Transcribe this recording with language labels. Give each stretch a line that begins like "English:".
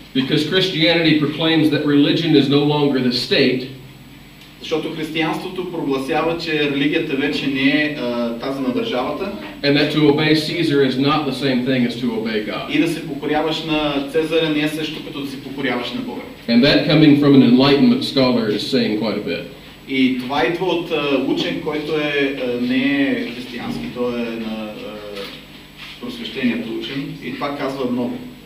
English: Because Christianity proclaims that religion is no longer the state.
Bulgarian: Защото християнството прогласява, че религията вече не е тази на държавата.
English: And that to obey Caesar is not the same thing as to obey God.
Bulgarian: И да се покоряваш на Цезаря не е също като да се покоряваш на Бога.
English: And that coming from an enlightenment scholar is saying quite a bit.
Bulgarian: И това идва от учен, който не е християнски, той е на просвещението учен и това казва много.